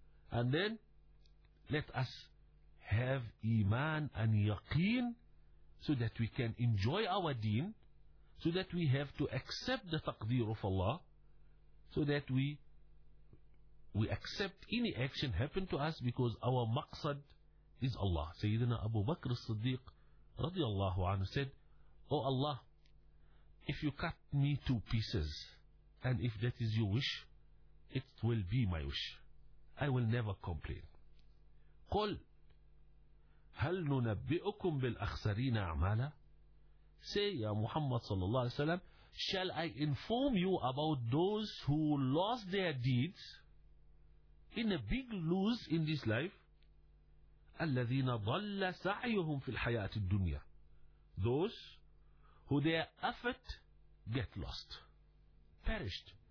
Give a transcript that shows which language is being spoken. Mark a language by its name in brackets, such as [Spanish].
[English] And then let us have iman and yaqeen so that we can enjoy our deen, so that we have to accept the taqdeer of Allah, so that we accept any action happen to us because our maqsad is Allah. Sayyidina Abu Bakr as-Siddiq radiyallahu anhu said, O Allah, if you cut me to pieces and if that is your wish, it will be my wish. I will never complain. [Arabic] قل هل ننبئكم بالأخسرين أعمالا. [English] Say, Ya Muhammad sallallahu alayhi wa sallam, shall I inform you about those who lost their deeds in a big lose in this life? [Arabic] الَّذِينَ ضَلَّ سَعْيُهُمْ فِي الْحَيَاةِ الدُّنْيَا [English] Those who their effort get lost, perished.